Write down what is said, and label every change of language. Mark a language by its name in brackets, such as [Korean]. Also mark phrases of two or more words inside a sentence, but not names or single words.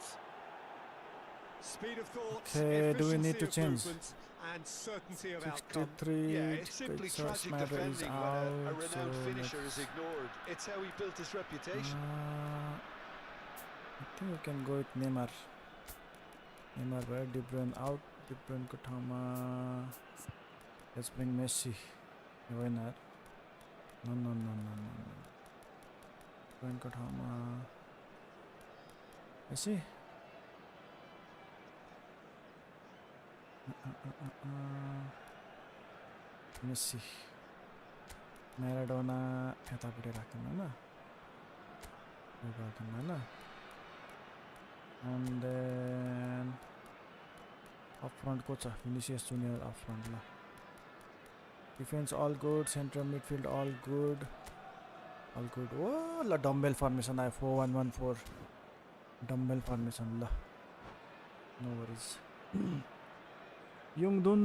[English] Speed of thought, Okay, do we need to efficiency of change? movement, and certainty of outcome. 63, Yeah, it's simply tragic Matter is defending when a out, so renowned finisher let's, is ignored. It's how he built his reputation. I think we can go with Neymar. [Nepali] Neymar भयो, De Bruyne out, De Bruyne को ठाउँमा [English] let's bring [Nepali] Messi. होइन यार. No. De Bruyne को ठाउँमा Messi. Messi. Maradona यतापट्टि राख्दैन हैन. यो गर्दैन हैन. [English] And then up front [Nepali] को छ [English] Vinicius Junior up front ल. Defense all good, center midfield all good. All good. Oh, ल dumbbell formation आयो 4-1-1-4. Dumbbell formation ल. No worries. Youngdun.